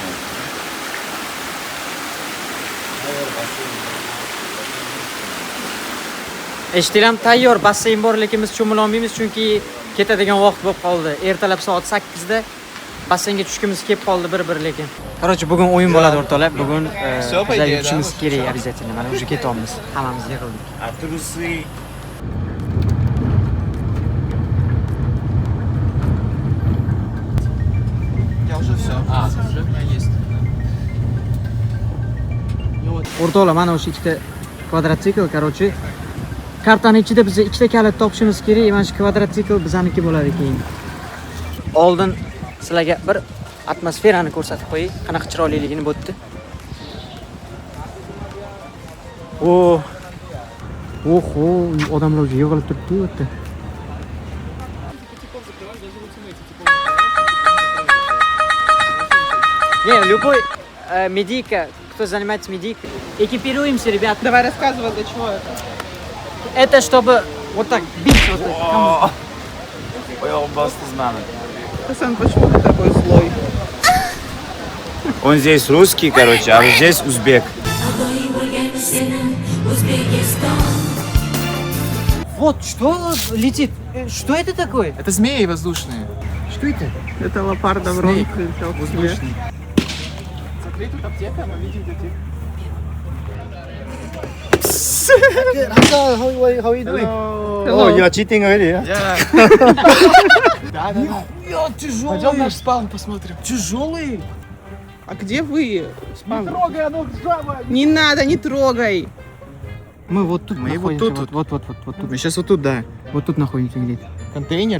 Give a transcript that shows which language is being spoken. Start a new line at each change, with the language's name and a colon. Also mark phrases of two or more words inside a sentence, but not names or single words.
Uzbek: Eshitilam tayyor basseyn bor, lekin biz cho'mila olmaymiz chunki ketadigan vaqt bo'lib qoldi. Ertalab soat 8 da basseynga tushkimiz kelib qoldi bir lekin. Короче, bugun o'yin bo'ladi o'rtoqlar. Bugun bizlar yutishimiz kerak обязательно. Mana o'sha ketyapmiz. Hammamiz yig'ildik.
Russian: А трусы? Я уже все. Уже у меня есть.
Uzbek: O'rtoqlar, mana o'sha ikkita kvadrotsikl, короче, kartani ichida biz ikkita kalit topishimiz kerak. Mana shu kvadrotsikl bizaniki bo'ladi keyin. Oldin sizlarga bir atmosferani ko'rsatib qo'yay. Qanaqa chiroyliligini bo'tdi. Oho, odamlar o'zi yig'ilib turibdi bu yerda.
Russian: Не, любой медика, кто занимается медикой, экипируемся, ребят. Давай рассказывай, для чего это. Это чтобы вот так бить вот так.
Uzbek: Oyog'im bosdi mani.
Russian: Хасан, почему ты такой злой? Он здесь русский, короче, а здесь узбек. Вот что летит? Что это такое? Это змеи воздушные. Что это? Это лопарда в рот прилетел воздушный. Смотри, тут аптека, мы видим, где ты.
English: How are you doing? Oh, you are cheating already, yeah?
Russian: Да. Пойдем наш спаун посмотрим. Тяжелый. А где вы? Не трогай, оно ржавое. Не надо, не трогай. Мы вот тут Мы вот находимся, тут. вот тут. Мы сейчас вот тут, да. Вот тут находимся где-то. Контейнер.